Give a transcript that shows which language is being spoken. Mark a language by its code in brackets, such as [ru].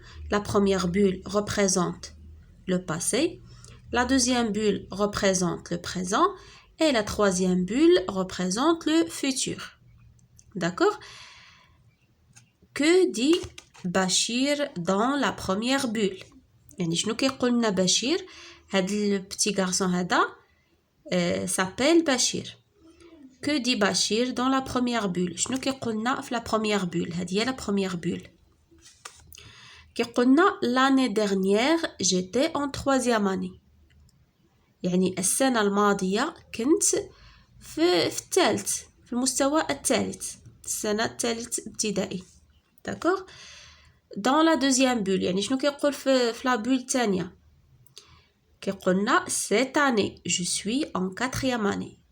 [fr] La première bulle représente le passé, la deuxième bulle représente le présent et la troisième bulle représente le futur. D'accord? Que dit Bachir dans la première bulle? [ar] يعني شنو كيقول لنا بشير؟ هاد البتي garçon هذا [fr] s'appelle Bachir. Que dit Bachir dans la première bulle? [ar] شنو كيقول لنا في [fr] la première bulle؟ [ar] هذه هي la première bulle. كيقول لنا [fr] l'année dernière j'étais en troisième année. [ar] يعني السنة الماضية كنت في الثالث، في المستوى الثالث، السنة الثالث ابتدائي. [fr] D'accord? Dans la deuxième bulle [ar] يعني شنو كيقول في [fr] la bulle [ar] الثانية؟ كيقول لنا [fr] cette année je suis en quatrième année.